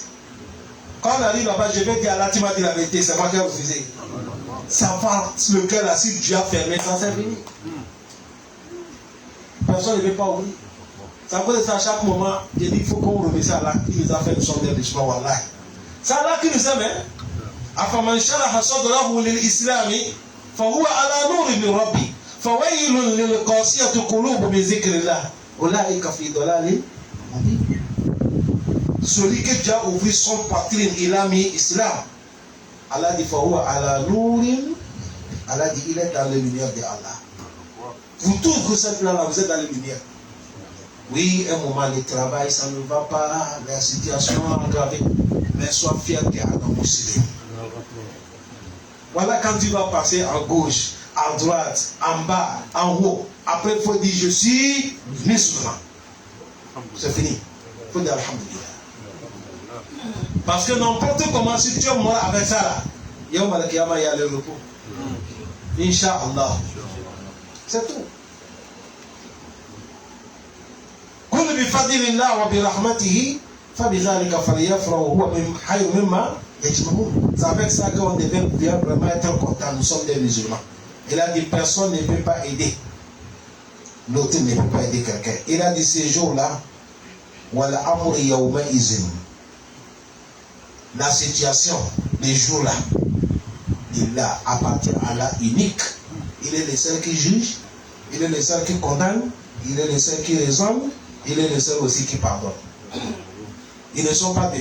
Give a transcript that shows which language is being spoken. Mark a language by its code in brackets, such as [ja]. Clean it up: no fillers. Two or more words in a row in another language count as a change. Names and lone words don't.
[fr] Quand on arrive là-bas, je vais dire, Allah, tu m'as dit la vérité, c'est moi qui ai refusé. Ça va, le cœur là, si Dieu a fermé, ça c'est fini. Personne ne veut pas ouvrir. Ça cause de ça, à chaque moment, je dis qu'il faut qu'on remercie Allah qui nous a fait une sorte d'enrichissement. Wallah. C'est Allah qui nous aime. [ar] أفمن شرح صدره للإسلام، فهو على نور من ربه، فويل للقاسية قلوبهم من ذكر الله، أولئك في ضلال مبين. [fr] Celui qui a ouvert son poitrine, il a mis islam. [ar] Allah dit فهو على نور. [fr] Allah dit il est dans la lumière de Allah. Vous tous, vous êtes là, vous êtes dans les lumières. Oui, un moment de travail, ça ne va pas, la situation est aggravée. Mais sois fier qu'il y a un musulman. Voilà quand tu vas passer à gauche, à droite, en bas, en haut. Après, il faut dire je suis musulman. C'est fini. Il faut dire alhamdulillah. Parce que n'importe comment, si tu es mort avec ça là, il y a le repos. Inch'Allah. C'est tout. [ar] كل بفضل الله وبرحمته فبذلك فليفرحوا هو خير مما يجمعون. [fr] C'est avec ça qu'on devait vraiment être content. Nous sommes des musulmans. Il a dit personne ne peut pas aider. L'autre ne peut pas aider quelqu'un. Il a dit ces jours-là, [ar] ولا أمر يومئذ. [fr] La situation, les jours-là, il appartient à Allah unique. Il est le seul qui juge, il est le seul qui condamne, il est le seul qui raisonne, Il est le seul aussi qui pardonne. Ils ne sont pas deux.